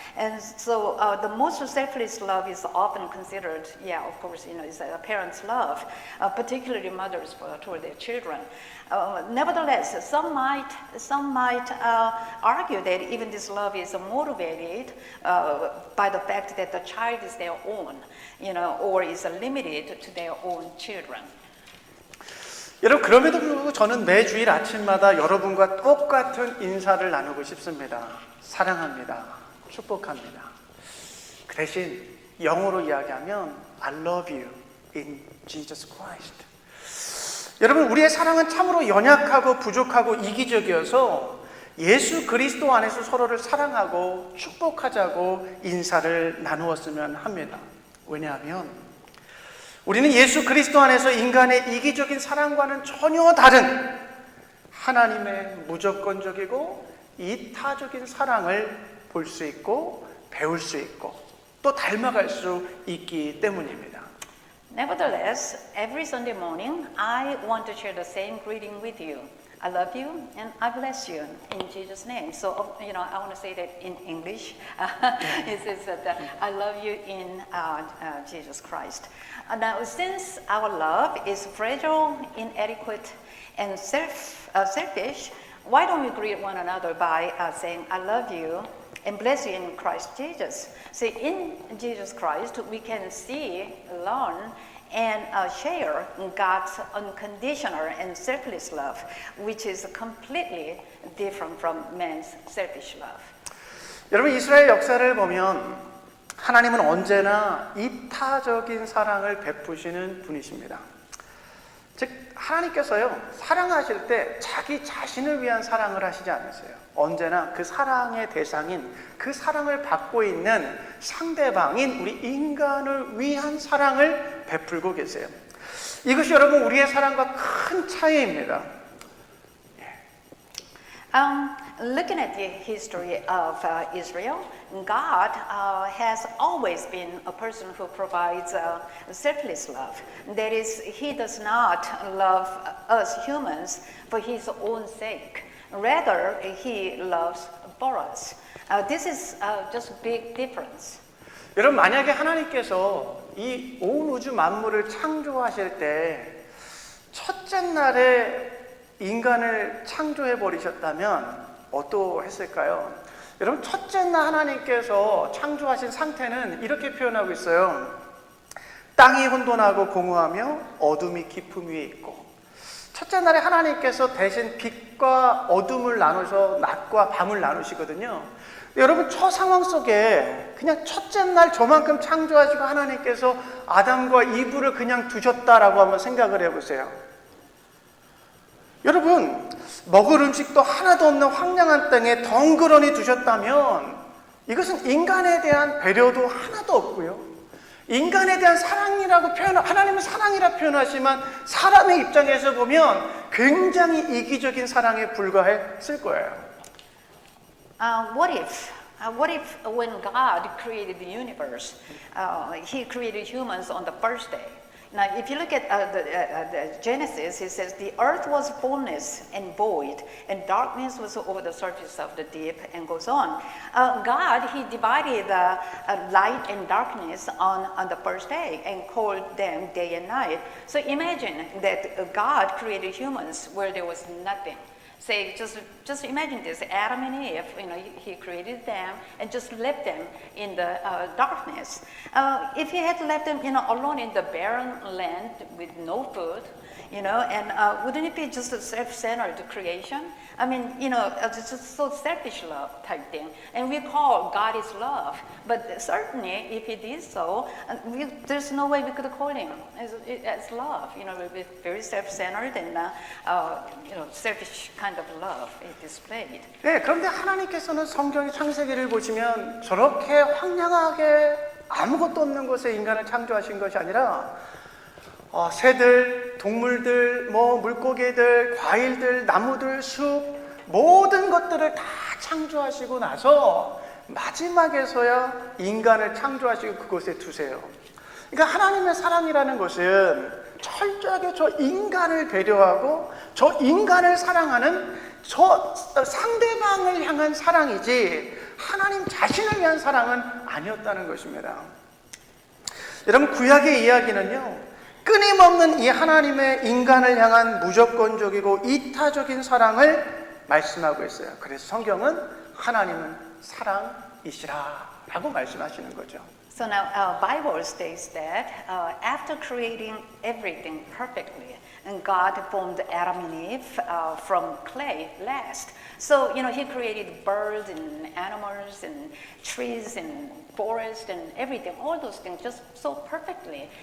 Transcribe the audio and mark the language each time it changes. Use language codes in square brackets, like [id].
[en] And so the most selfless love is often considered, of course, is a parent's love, particularly mothers toward their children. Nevertheless, some might argue that even this love is motivated by the fact that the child is their own, or is limited to their own children. [ko] 여러분, 그럼에도 불구하고 저는 매주일 아침마다 여러분과 똑같은 인사를 나누고 싶습니다. 사랑합니다. 축복합니다. 그 대신 영어로 이야기하면 [en] I love you in Jesus Christ. [ko] 여러분, 우리의 사랑은 참으로 연약하고 부족하고 이기적이어서 예수 그리스도 안에서 서로를 사랑하고 축복하자고 인사를 나누었으면 합니다. 왜냐하면 우리는 예수 그리스도 안에서 인간의 이기적인 사랑과는 전혀 다른 하나님의 무조건적이고 이타적인 사랑을 볼 수 있고 배울 수 있고 또 닮아갈 수 있기 때문입니다. [en] Nevertheless, every Sunday morning, I want to share the same greeting with you. I love you and I bless you in Jesus' name. So, I want to say that in English. It says that I love you in Jesus Christ. Now, since our love is fragile, inadequate, and selfish, why don't we greet one another by saying, I love you and bless you in Christ Jesus. See, in Jesus Christ, we can see, learn, and share God's unconditional and selfless love, which is completely different from man's selfish love. [ko] 여러분, 이스라엘 역사를 보면 하나님은 언제나 이타적인 사랑을 베푸시는 분이십니다. 즉, 하나님께서요, 사랑하실 때 자기 자신을 위한 사랑을 하시지 않으세요. 언제나 그 사랑의 대상인, 그 사랑을 받고 있는 상대방인 우리 인간을 위한 사랑을 베풀고 계세요. 이것이 여러분 우리의 사랑과 큰 차이입니다. [en] Looking at the history of Israel, God has always been a person who provides selfless love. That is, He does not love us humans for His own sake. Rather, He loves for us. This is just a big difference. [ko] 여러분, 만약에 하나님께서 이 온 우주 만물을 창조하실 때 첫째 날에 인간을 창조해 버리셨다면 어떠했을까요? 여러분, 첫째 날 하나님께서 창조하신 상태는 이렇게 표현하고 있어요. 땅이 혼돈하고 공허하며 어둠이 깊음 위에 있고, 첫째 날에 하나님께서 대신 빛과 어둠을 나누셔서 낮과 밤을 나누시거든요. 여러분, 저 상황 속에 그냥 첫째 날 저만큼 창조하시고 하나님께서 아담과 이브를 그냥 두셨다라고 한번 생각을 해보세요. 여러분, 먹을 음식도 하나도 없는 황량한 땅에 덩그러니 두셨다면 이것은 인간에 대한 배려도 하나도 없고요, 인간에 대한 사랑이라고 하나님은 사랑이라 표현하지만 사람의 입장에서 보면 굉장히 이기적인 사랑에 불과했을 거예요. [en] What if when God created the universe, He created humans on the first day? Now, if you look at the Genesis, it says the earth was formless and void, and darkness was over the surface of the deep, and goes on. God, He divided light and darkness on the first day and called them day and night. So imagine that God created humans where there was nothing. Say, just imagine this, Adam and Eve, He created them and just left them in the darkness. If He had left them, alone in the barren land with no food, and wouldn't it be just a self-centered creation? I mean, it's just so selfish love type thing. And we call God is love. But certainly, if He did so, there's no way we could call Him as love. We'd be very self-centered and, selfish kind of love is displayed. [ko] 네, 그런데 하나님께서는 성경의 창세기를 보시면 저렇게 황량하게 아무것도 없는 곳에 인간을 창조하신 것이 아니라 새들, 동물들, 물고기들, 과일들, 나무들, 숲, 모든 것들을 다 창조하시고 나서 마지막에서야 인간을 창조하시고 그곳에 두세요. 그러니까 하나님의 사랑이라는 것은 철저하게 저 인간을 배려하고 저 인간을 사랑하는 저 상대방을 향한 사랑이지 하나님 자신을 위한 사랑은 아니었다는 것입니다. 여러분, 구약의 이야기는요, 끊임없는 이 하나님의 인간을 향한 무조건적이고 이타적인 사랑을 말씀하고 있어요. 그래서 성경은 하나님은 사랑이시라라고 말씀하시는 거죠. [en] So now, Bible states that after creating everything perfectly, and God formed Adam and Eve from clay last. So, he created birds and animals and trees and forest and everything, all those things just so perfectly.